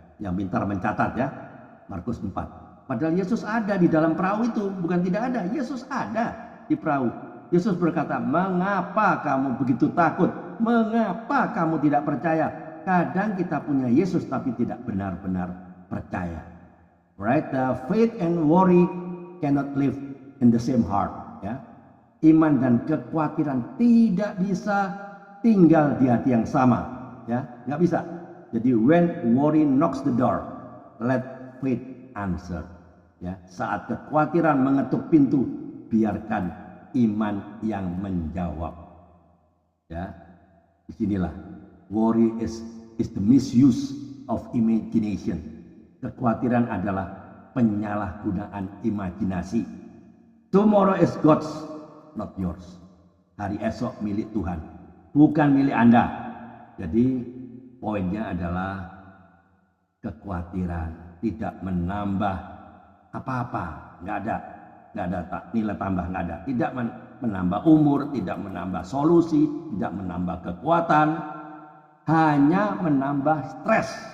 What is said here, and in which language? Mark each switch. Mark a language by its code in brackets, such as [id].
[id] Yang pintar mencatat ya. Markus 4. Padahal Yesus ada di dalam perahu itu. Bukan tidak ada. Yesus ada di perahu. Yesus berkata, mengapa kamu begitu takut? Mengapa kamu tidak percaya? Kadang kita punya Yesus tapi tidak benar-benar percaya. [en] Right? Faith and worry cannot live in the same heart. [id] Ya. Iman dan kekhawatiran tidak bisa tinggal di hati yang sama, ya, nggak bisa. Jadi [en] when worry knocks the door, let faith answer. [id] Ya, saat kekhawatiran mengetuk pintu, biarkan iman yang menjawab. Ya, disinilah [en] worry is the misuse of imagination. [id] Kekhawatiran adalah penyalahgunaan imajinasi. [en] Tomorrow is God's, not yours. [id] Hari esok milik Tuhan. Bukan milik Anda. Jadi poinnya adalah kekhawatiran tidak menambah apa-apa, nggak ada nilai tambah, nggak ada. Tidak menambah umur, tidak menambah solusi, tidak menambah kekuatan, hanya menambah stres.